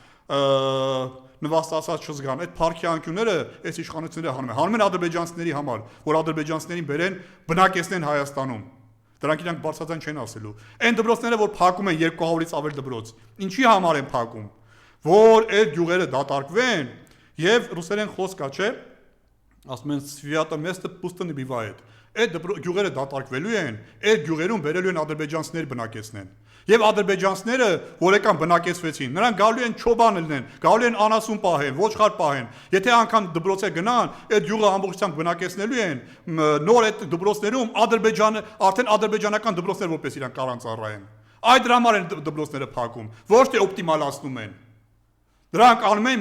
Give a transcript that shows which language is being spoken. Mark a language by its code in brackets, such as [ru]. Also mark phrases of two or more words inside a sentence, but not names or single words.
[hy] նվաստացած չզգան, այդ փառքի անկյունները այս իշխանությունները հանում են ադրբեջանցիների համար, որ ադրբեջանցիներին բերեն բնակեցնեն Հայաստանում։ Դրանք իրանք բարձրացան չեն ասելու։ Այն դպրոցները, որ փակում են 200-ից ավել դպրոց, ինչի համար են փակում, որ այդ գյուղերը դատարկվեն եւ ռուսերեն խոսք կա, չէ՞, ասում են [ru] Svято место пусто не бывает։ [hy] Այդ գյուղերը դատարկվելու են, այդ գյուղերում բերելու են ադրբեջանցիներ բնակեցնեն։ Եվ ադրբեջանցիները, որ եկան բնակեցվեցին, նրանք գալու են չոբան լինեն, գալու են անասուն պահեն, ոչխար պահեն։ Եթե անգամ դպրոցը գնան, այդ գյուղը ամբողջությամբ բնակեցնելու են, նոր այդ դպրոցներում արդեն ադրբեջանական դպրոցներ որպես իրան կարան ծառայեն։ Այդ դրա համար են դպրոցները փակում, ոչ թե օպտիմալացնում են։ Դրանք անում են մի